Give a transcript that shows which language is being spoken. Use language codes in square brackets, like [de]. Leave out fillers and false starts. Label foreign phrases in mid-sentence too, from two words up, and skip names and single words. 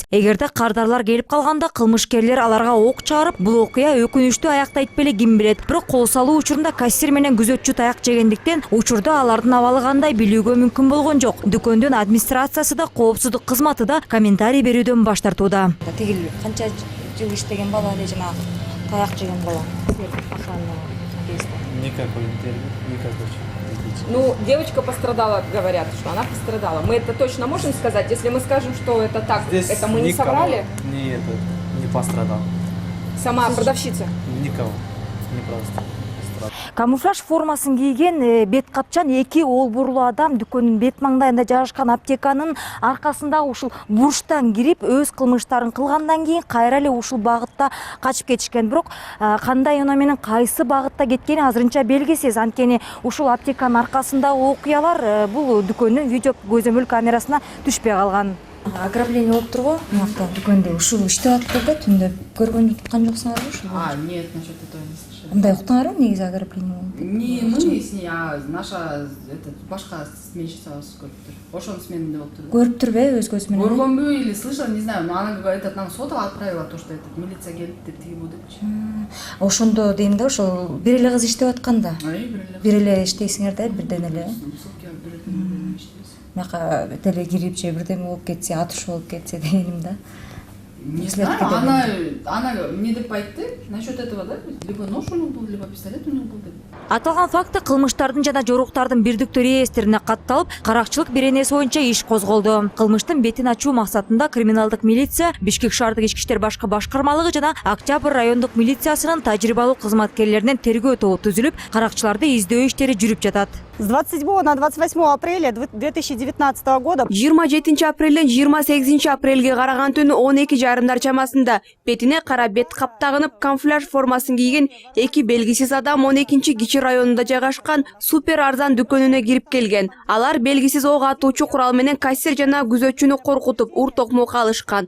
[ky] Эгерде кардарлар келип калганда кылмышкерлер аларга ок чыгарып, бул окуя өкүнүчтүү аякта беле ким билет. Бирок кол салуу учурунда кассир менен күзөтчү таяк жегендиктен учурда алардын абалы кандай билүүгө мүмкүн болгон жок. Дүкөндүн администрациясы да, коопсуздук кызматы да комментарий берүүдөн баш тартууда. Тигил канча жыл иштеген бала эле жана таяк жеген бала. [ru] Никакой интервью, никакой. Ну, девочка пострадала, говорят, что она пострадала. Мы это точно можем сказать? Если мы скажем, что это так, здесь это мы не соврали? Не пострадал. Сама продавщица? Никого. Не просто. [ky] Камуфляж формасын кийген бет капчан эки олбурлуу адам дүкөндүн бет маңдайында жайгашкан аптеканын аркасында ушул бурчтан кирип, өз кылмыштарын кылгандан кийин кайра эле ушул багытта качып кетишкен. Бирок кандай унаа менен кайсы багытта кеткени азырынча белгисиз. Анткени ушул аптеканын аркасындагы окуялар бул дүкөндүн видео көзөмөл камерасына түшпөй калган. Ограбление болуп турго, мынакта дүкөндө ушул иштеп атыптыр да, түндө көргөн уткан жоксуңарбы ушул? [ru] Нет, насчет этого не слышали. [ky] Мындай уктуңарбы негизи ограбление болуп? [ru] Не мы с ней, а наша башка сменщица көрүптүр. [ky] Ошонун сменинде болуптур. Көрүптүрбү өз көзү менен? [ru] Көргөнбү или слышала, не знаю, но она говорит, нам сотова отправила то, что этот милиция [ky] келип деп тиги бу депчи. Ошондо дейм да, ошол бир эле кыз иштеп атканда. Бир эле иштейсиңер да, бирден эле. Мага теле кирип же бирдеме болуп кетсе, атыш болуп кетсе дегеним да. [ru] Не знаю, она не [ky] деп айтты [ru] насчет этого, да? Либо нож у него был, либо пистолет у него был. [ky] Аталган факты кылмыштардын жана жоруктардын бирдиктүү реестрине катталып, каракчылык беренеси боюнча иш козголду. Кылмыштын бетин ачуу максатында криминалдык милиция, Бишкек шаардык ички иштер башкы башкармалыгы жана Октябрь райондук милициясынын тажрыйбалуу кызматкерлеринен тергөө тобу түзүлүп, каракчыларды издөө иштери жүрүп жатат. [ru] С 27 на 28 апреля 2019 года [ky] 27 апрелден 28 апрелге караган түнү 12:30 чамасында бетине кара бет кап тагынып, камуфляж формасын кийген эки белгисиз адам 12 кичи районунда жайгашкан супер арзан дүкөнүнө кирип келген. Алар белгисиз ок атуучу курал менен кассир жана күзөтчүнү коркутуп, ур токмок алышкан.